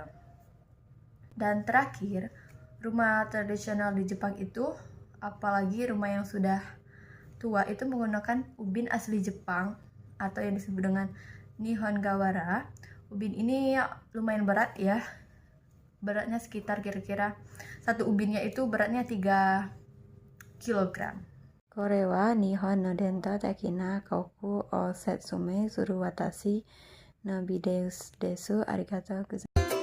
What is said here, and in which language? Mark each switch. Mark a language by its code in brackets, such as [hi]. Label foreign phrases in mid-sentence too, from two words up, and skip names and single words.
[id] Dan terakhir, rumah tradisional di Jepang itu, apalagi rumah yang sudah tua, itu menggunakan ubin asli Jepang atau yang disebut dengan Nihon Gawara. Ubin ini lumayan berat ya. Beratnya sekitar kira-kira satu ubinnya itu beratnya 3 kilogram. [ja] これは日本の伝統的な家屋を説明する私のビデオです。ありがとうございます。